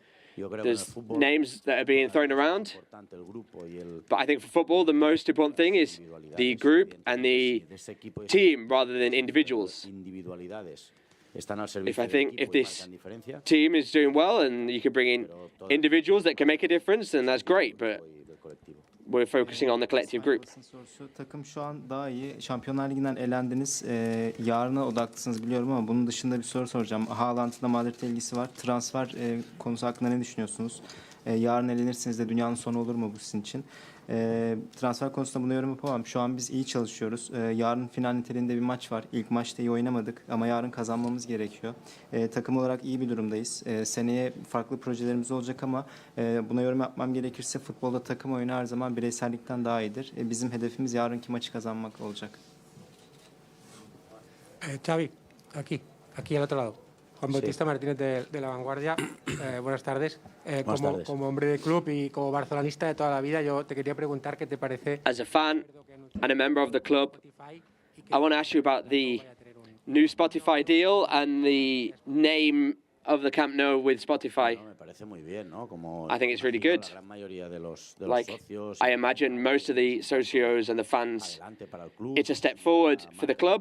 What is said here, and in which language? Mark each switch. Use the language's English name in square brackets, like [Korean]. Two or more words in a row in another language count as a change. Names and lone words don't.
[English] There's names that are being thrown around, but I think for football, the most important thing is the group and the team rather than individuals. If this team is doing well and you can bring in individuals that can make a difference, then that's great, but we're focusing on the collective group. [Turkish] Takım şu an daha iyi. Şampiyonlar Ligi'nden elendiniz. Yarına odaklısınız biliyorum ama bunun dışında bir soru soracağım. Haaland'ın da Madrid'le ilgisi var. Transfer konusu hakkında ne düşünüyorsunuz? Yarın elenirsiniz de dünyanın sonu olur mu bu sizin için? Transfer konusunda buna yorum yapamam. Şu an biz iyi çalışıyoruz. Yarın final niteliğinde bir maç var. İlk maçta iyi oynamadık ama yarın kazanmamız gerekiyor. Takım olarak iyi bir durumdayız. Seneye farklı projelerimiz olacak ama buna yorum yapmam gerekirse futbolda takım oyunu her zaman bireysellikten daha iyidir. Bizim hedefimiz yarınki maçı kazanmak olacak. [Spanish] Xavi, aquí al otro lado. Juan Bautista Martínez de La Vanguardia. Buenas tardes. Como hombre de club y como barcelonista de toda la vida, yo te quería preguntar qué te parece. [English] As a fan and a member of the club, I want to ask you about the new Spotify deal and the name of the Camp Nou with Spotify. I think it's really good. Like, I imagine most of the socios and the fans, it's a step forward for the club.